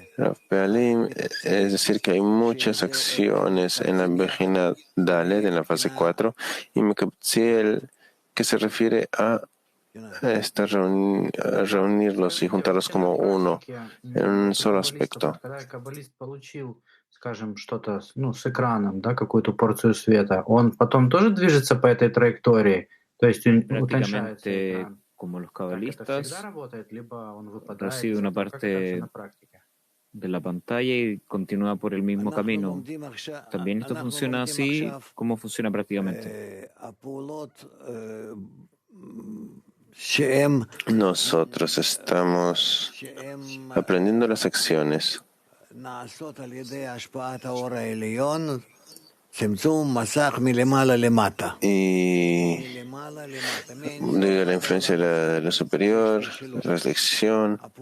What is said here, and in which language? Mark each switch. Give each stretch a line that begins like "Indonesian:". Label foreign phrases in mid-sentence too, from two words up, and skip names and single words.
Hebrew: רב פעלים,
Spanish: es decir, que hay muchas acciones en la
Hebrew: בחינה דלת,
Spanish: en la fase 4, y Mekabetziel, que se refiere a reunirlos y juntarlos como uno, en un solo aspecto.
Russian: Скажем, что-то, с экраном, да, какую-то порцию света, он потом тоже движется по этой траектории, то есть утончается экран.
Spanish: Como los
Russian: Так это
Spanish: cabalistas,
Russian: всегда работает, либо он выпадает?
Spanish: recibe una
Russian: Как это вообще
Spanish: parte
Russian: на практике?
Spanish: de la pantalla y continúa por el mismo camino. ¿También esto funciona así? ¿Cómo funciona prácticamente? Nosotros estamos aprendiendo las acciones y de la influencia de lo superior, la reflexión,